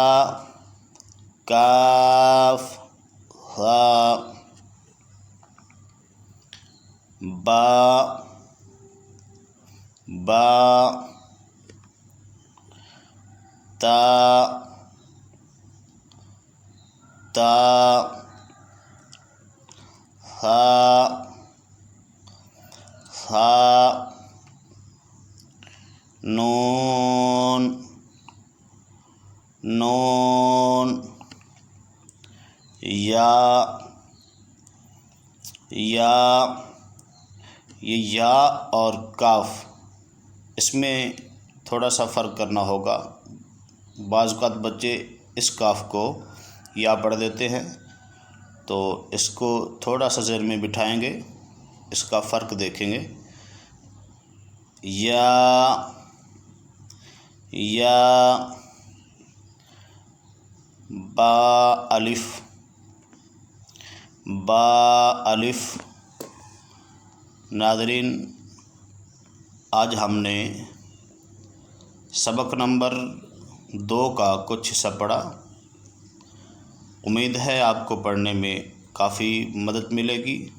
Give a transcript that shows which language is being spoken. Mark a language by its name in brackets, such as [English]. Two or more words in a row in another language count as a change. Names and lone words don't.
[Urdu] کاف ثا، با با، تا تا، ثا ثا، نون نون، یا یا، یہ یا اور کاف اس میں تھوڑا سا فرق کرنا ہوگا۔ بعض اوقات بچے اس کاف کو یا پڑھ دیتے ہیں، تو اس کو تھوڑا سا ذہن میں بٹھائیں گے، اس کا فرق دیکھیں گے۔ یا یا، با الف، با الف۔ ناظرین، آج ہم نے سبق نمبر 2 کا کچھ حصہ پڑھا۔ امید ہے آپ کو پڑھنے میں کافی مدد ملے گی۔